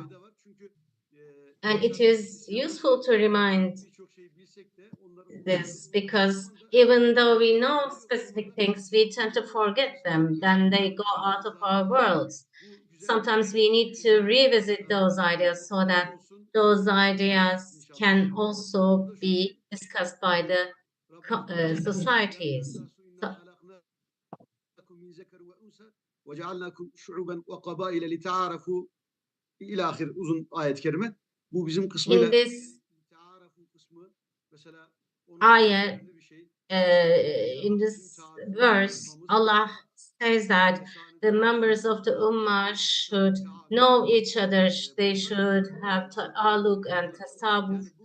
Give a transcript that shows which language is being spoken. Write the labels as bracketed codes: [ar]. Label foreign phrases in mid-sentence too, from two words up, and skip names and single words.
[en] And it is useful to remind this because even though we know specific things, we tend to forget them. Then they go out of our world. Sometimes we need to revisit those ideas so that those ideas can also be discussed by the societies. So, [ar] وَجَعَلْنَاكُمْ شُعُوبًا وَقَبَائِلَ لِتَعَارَفُوا إلى آخر [tr] uzun ayet-i kerime. Bu bizim kısmıyla [en] in this ayat, in this verse, Allah says that the members of the Ummah should know each other, they should have ta'aluk and tasawwuf.